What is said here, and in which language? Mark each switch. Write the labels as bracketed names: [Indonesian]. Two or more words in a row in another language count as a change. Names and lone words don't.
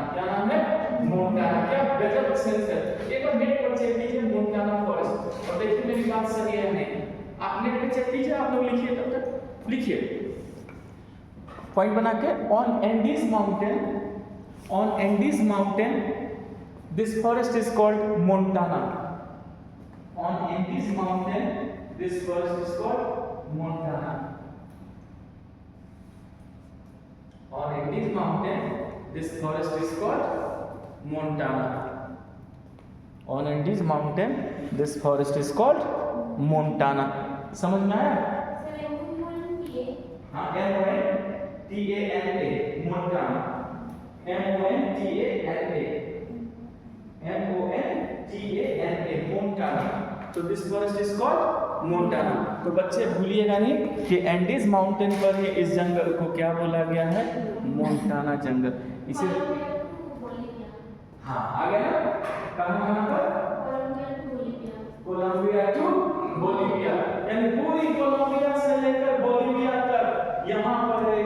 [Hindi] क्या नाम है? मोंटाना। क्या गजब सेंस है। एक बार नेट पर चेक कीजिए मोंटाना फॉरेस्ट और देखिए मेरी बात सही है नहीं। आप नेट पे चेक कीजिए, आप लोग लिखिए, तब तक लिखिए पॉइंट बना के। [English] On Andes mountain this forest is called Montana. On Andes mountain this forest is called Montana. On Andes mountain this forest is called Montana. On Andes mountain this forest is called Montana. [Hindi] समझ में आया? हाँ, M-O-N-T-A-N-A Montana. M-O-N-T-A-N-A Montana. तो [English] this forest is called Montana. [Hindi] तो बच्चे भूलिएगा नहीं कि एंडीज माउंटेन पर ही इस जंगल को क्या बोला गया है? मोंटाना जंगल। इसे हाँ आ गया ना? कहाँ पर? कोलंबिया टू बोलिविया, यानी पूरी कोलंबिया से लेकर बोलिविया तक यहाँ पर है।